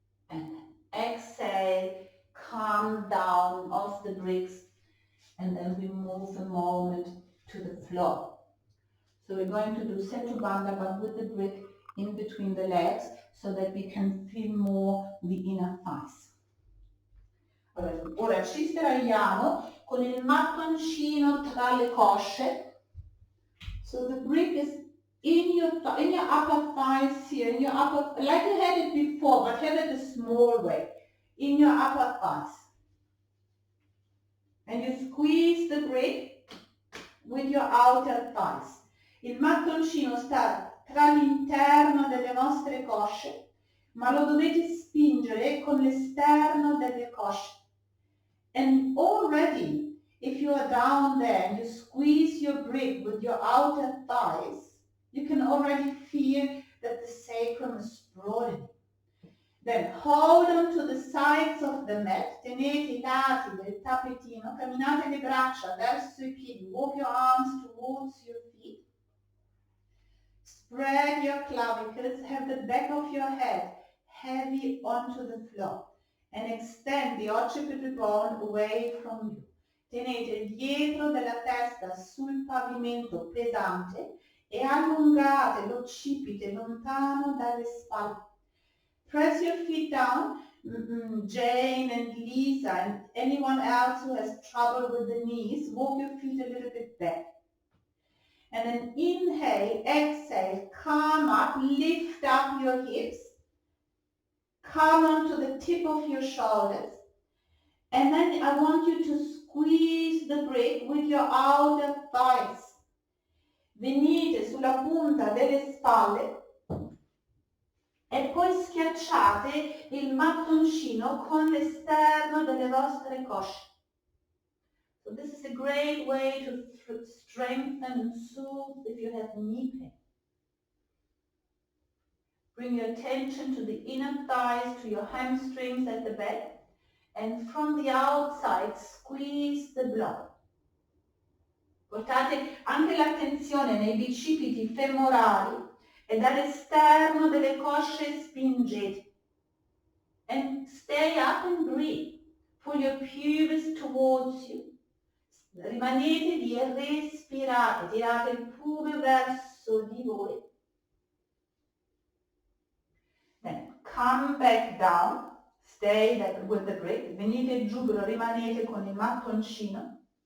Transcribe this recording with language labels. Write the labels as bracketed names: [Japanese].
[English] And exhale, calm down off the bricks, and then we move a moment to the floor. So we're going to do Setu Bandha, but with the brick in between the legs, so that we can feel more the inner thighs. [Italian] Allora, ora ci sdraiamo con il mattoncino tra le cosce. [English] So the brick is in your upper thighs here, in your upper, like you had it before, but have it a small way, in your upper thighs. And you squeeze the brick with your outer thighs. [Italian] Il mattoncino sta tra l'interno delle vostre cosce, ma lo dovete spingere con l'esterno delle cosce. [English] And already, if you are down there and you squeeze your brick with your outer thighs, you can already feel that the sacrum is broadening. Then hold on to the sides of the mat, [Italian] tenete I lati del tappetino, camminate le braccia verso I piedi, [English] walk your arms towards your feet. Spread your clavicles, have the back of your head heavy onto the floor, and extend the occipital bone away from you. [Italian] tenete il dietro della testa sul pavimento pesante e allungate l'occipite lontano dalle spalle. [English] Press your feet down. Jane and Lisa and anyone else who has trouble with the knees, walk your feet a little bit back. And then inhale, exhale, come up, lift up your hips, come onto the tip of your shoulders. And then I want you to squeeze the brick with your outer thighs. [Italian] Venite sulla punta delle spalle e poi schiacciate il mattoncino con l'esterno delle vostre cosce. [English] So this is a great way to strengthen and soothe if you have knee pain. Bring your attention to the inner thighs, to your hamstrings at the back, and from the outside squeeze the block. [Italian] Portate anche l'attenzione nei bicipiti femorali e dall'esterno delle cosce spingete. [English] And stay up and breathe. Pull your pubis towards you. [Italian] Rimanete lì e respirate, tirate il pube verso di voi. [English] Then come back down, stay with the brick, [Italian] venite giù, però rimanete con il mattoncino.